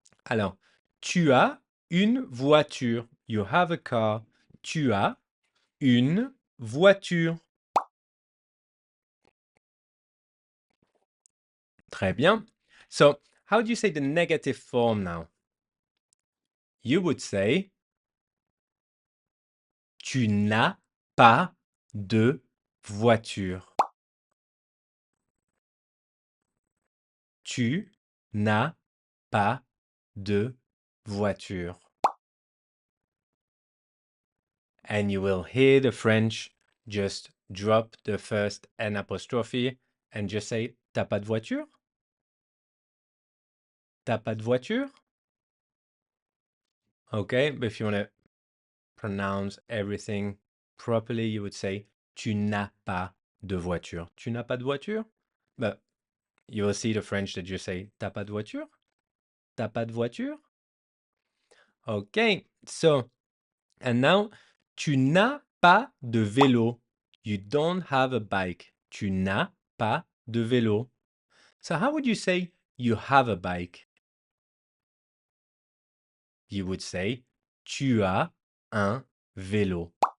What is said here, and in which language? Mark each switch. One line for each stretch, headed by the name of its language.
French: Alors, tu as une voiture.
English: You have a car.
French: Tu as une voiture. Très bien.
English: So, how do you say the negative form now? You would say
French: tu n'as pas de voiture. Tu n'as pas de voiture.
English: And you will hear the French just drop the first N apostrophe and just say
French: t'as pas de voiture? T'as pas de voiture?
English: Okay, but if you want to pronounce everything properly, you would say
French: tu n'as pas de voiture.
English: Tu n'as pas de voiture? But you will see the French that just say
French: t'as pas de voiture?
English: T'as pas de voiture? Okay, so, and now,
French: tu n'as pas de vélo.
English: You don't have a bike.
French: Tu n'as pas de vélo.
English: So how would you say you have a bike? You would say
French: tu as un vélo.